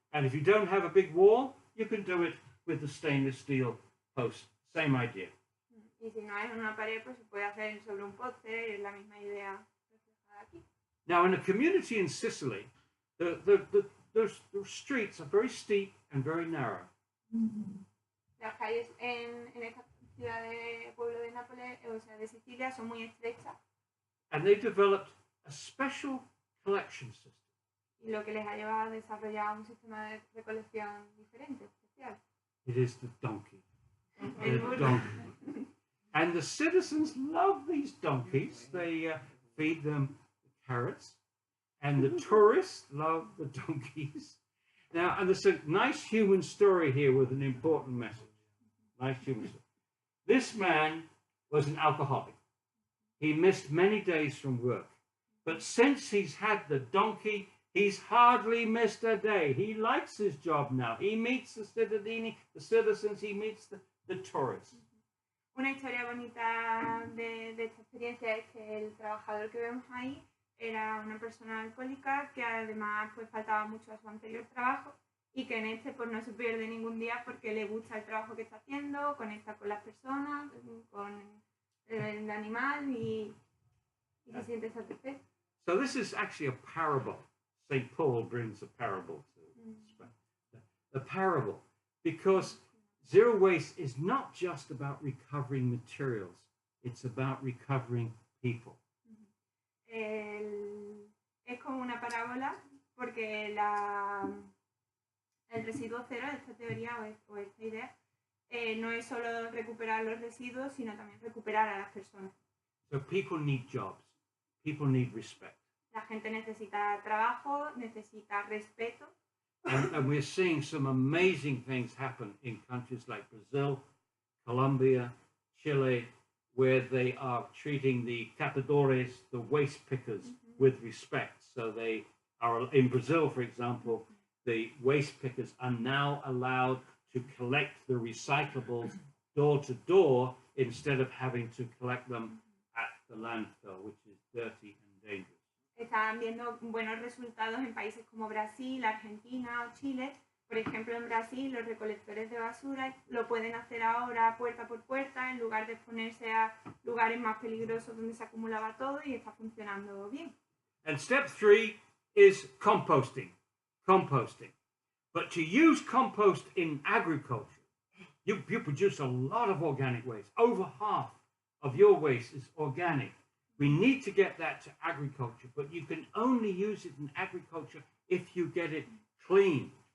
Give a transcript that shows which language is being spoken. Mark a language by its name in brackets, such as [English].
[English] And if you don't have a big wall, you can do it with the stainless steel post. Same idea. [Spanish] Y si no es una pared, pues se puede hacer sobre un poste, es la misma idea reflejada aquí. [English] Now, in a community in Sicily, the streets are very steep and very narrow. [Spanish] Las calles en esta ciudad de pueblo de Nápoles, o sea, de Sicilia, son muy estrechas. [English] And they developed a special collection system. [Spanish] Y lo que les ha llevado a desarrollar un sistema de recolección diferente, especial. [English] It is the donkey. [Spanish] El [English] The [Spanish] burro. [English] donkey. And the citizens love these donkeys. They feed them carrots. And the tourists love the donkeys. Now, and there's a nice human story here with an important message. Nice human story. This man was an alcoholic. He missed many days from work. But since he's had the donkey, he's hardly missed a day. He likes his job now. He meets the citizens, he meets the tourists. [Spanish] Una historia bonita de esta experiencia es que el trabajador que vemos ahí era una persona alcohólica que además pues faltaba mucho a su anterior trabajo y que en este pues no se pierde ningún día porque le gusta el trabajo que está haciendo, conecta con las personas, con el animal y se siente satisfecho. [English] So this is actually a parable. St. Paul brings a parable to Spain. A parable, because zero waste is not just about recovering materials, it's about recovering people. [Spanish] Es como una parábola porque el residuo cero, esta teoría o esta idea, no es solo recuperar los residuos, sino también recuperar a las personas. [English] So people need jobs, people need respect. [Spanish] La gente necesita trabajo, necesita respeto. [English] And we're seeing some amazing things happen in countries like Brazil, Colombia, Chile, where they are treating the catadores, the waste pickers, with respect. So they are, in Brazil, for example, the waste pickers are now allowed to collect the recyclables door to door instead of having to collect them at the landfill, which is dirty and dangerous. [Spanish] Están viendo buenos resultados en países como Brasil, Argentina o Chile. Por ejemplo, en Brasil los recolectores de basura lo pueden hacer ahora puerta por puerta en lugar de exponerse a lugares más peligrosos donde se acumulaba todo y está funcionando bien. [English] And step 3 is composting. Composting. But to use compost in agriculture, you produce a lot of organic waste. Over half of your waste is organic. We need to get that to agriculture, but you can only use it in agriculture if you get it clean.